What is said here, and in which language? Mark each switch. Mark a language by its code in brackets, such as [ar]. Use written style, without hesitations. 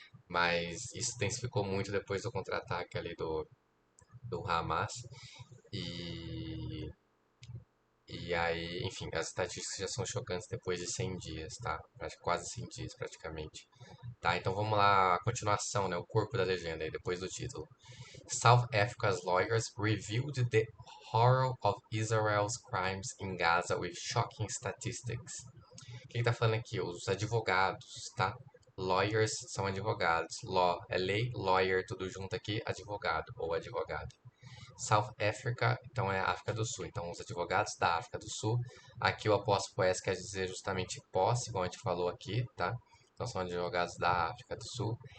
[pt] Mas isso intensificou muito depois do contra-ataque ali do Hamas. E e aí, enfim, as estatísticas já são chocantes depois de 100 dias, tá? Quase 100 dias, praticamente. Tá, então vamos lá, a continuação, né? O corpo da legenda aí, depois do título. [en] South Africa's lawyers revealed the horror of Israel's crimes in Gaza with shocking statistics. [pt] Quem tá falando aqui? Os advogados, tá? Lawyers são advogados. Law é lei, lawyer tudo junto aqui, advogado ou advogada. South Africa, então é África do Sul. Então, os advogados da África do Sul. Aqui o apóstrofo S quer dizer justamente posse, como a gente falou aqui, tá? Então, são advogados da África do Sul.